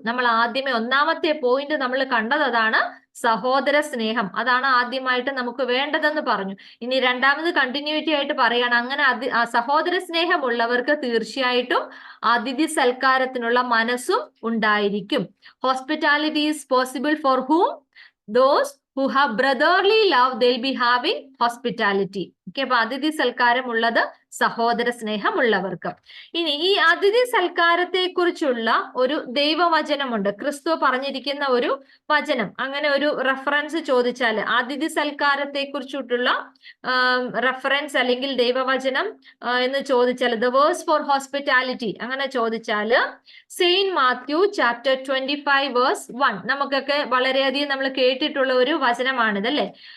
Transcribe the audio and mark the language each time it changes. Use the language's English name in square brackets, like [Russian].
[Malayalam] നമ്മൾ ആദ്യമേ ഒന്നാമത്തെ പോയിന്റ് നമ്മൾ കണ്ടത് അതാണ്, സഹോദര സ്നേഹം. അതാണ് ആദ്യമായിട്ട് നമുക്ക് വേണ്ടതെന്ന് പറഞ്ഞു. ഇനി രണ്ടാമത് കണ്ടിന്യൂറ്റി ആയിട്ട് പറയാണ്, അങ്ങനെ സഹോദര സ്നേഹമുള്ളവർക്ക് തീർച്ചയായിട്ടും അതിഥി സൽക്കാരത്തിനുള്ള മനസ്സും ഉണ്ടായിരിക്കും. [English] Hospitality is possible for whom? Those who have brotherly love, they'll be having hospitality. [Malayalam] Okay, അപ്പൊ അതിഥി സൽക്കാരം ഉള്ളത് സഹോദര സ്നേഹമുള്ളവർക്ക്. ഇനി ഈ അതിഥി സൽക്കാരത്തെ കുറിച്ചുള്ള ഒരു ദൈവവചനമുണ്ട്, ക്രിസ്തു പറഞ്ഞിരിക്കുന്ന ഒരു വചനം. അങ്ങനെ ഒരു റെഫറൻസ് ചോദിച്ചാൽ, അതിഥി സൽക്കാരത്തെ കുറിച്ചിട്ടുള്ള റെഫറൻസ് അല്ലെങ്കിൽ ദൈവവചനം എന്ന് ചോദിച്ചാൽ, [English] the verse for hospitality [Malayalam] അങ്ങനെ ചോദിച്ചാല് സെയിന്റ് മാത്യു ചാപ്റ്റർ 25 വേഴ്സ് 1, നമുക്കൊക്കെ വളരെയധികം നമ്മൾ കേട്ടിട്ടുള്ള ഒരു വചനമാണിത് അല്ലെ.